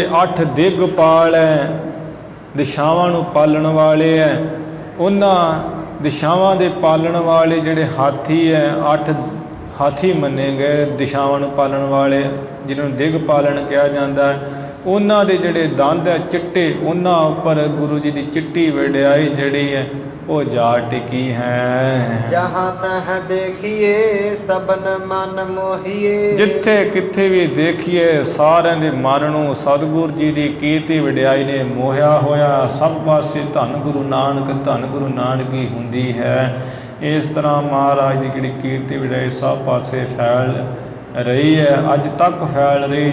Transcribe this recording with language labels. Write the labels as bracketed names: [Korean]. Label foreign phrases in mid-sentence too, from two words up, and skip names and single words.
[Punjabi] 8 ਦਿਗਪਾਲ ਹੈ, ਦਿਸ਼ਾਵਾਂ ਨੂੰ ਪਾਲਣ ਵਾਲੇ ਹੈ, ਉਹਨਾਂ ਦਿਸ਼ਾਵਾਂ ਦੇ ਪਾਲਣ ਵਾਲੇ ਜਿਹੜੇ ਹਾਥੀ ਹੈ, 8 ਹਾਥੀ ਮੰਨੇ ਗਏ ਦਿਸ਼ਾਵਾਂ ਨੂੰ ਪਾਲਣ ਵਾਲੇ, ਜਿਹਨਾਂ ਨੂੰ ਦਿਗਪਾਲਣ ਕਿਹਾ ਜਾਂਦਾ ਹੈ। ਉਹਨਾਂ ਦੇ ਜਿਹੜੇ ਦੰਦ ਹੈ ਚਿੱਟੇ, ਉਹਨਾਂ ਉੱਪਰ ਗੁਰੂ ਜੀ ਦੀ ਚਿੱਟੀ ਵਡਿਆਈ ਜਿਹੜੀ ਹੈ ਉਹ ਜਾ ਟਿਕੀ ਹੈ। [Hindi] जहाँ तह देखिए सबन मन मोहिए। [Punjabi] ਜਿੱਥੇ ਕਿੱਥੇ ਵੀ ਦੇਖੀਏ ਸਾਰਿਆਂ ਦੇ ਮਨ ਨੂੰ ਸਤਿਗੁਰ ਜੀ ਦੀ ਕੀਰਤੀ ਵਡਿਆਈ ਨੇ ਮੋਹਿਆ ਹੋਇਆ। ਸਭ ਪਾਸੇ ਧੰਨ ਗੁਰੂ ਨਾਨਕ ਹੀ ਹੁੰਦੀ ਹੈ। ਇਸ ਤਰ੍ਹਾਂ ਮਹਾਰਾਜ ਦੀ ਜਿਹੜੀ ਕੀਰਤੀ ਵਡਿਆਈ ਸਭ ਪਾਸੇ ਫੈਲ ਰਹੀ ਹੈ, ਅੱਜ ਤੱਕ ਫੈਲ ਰਹੀ।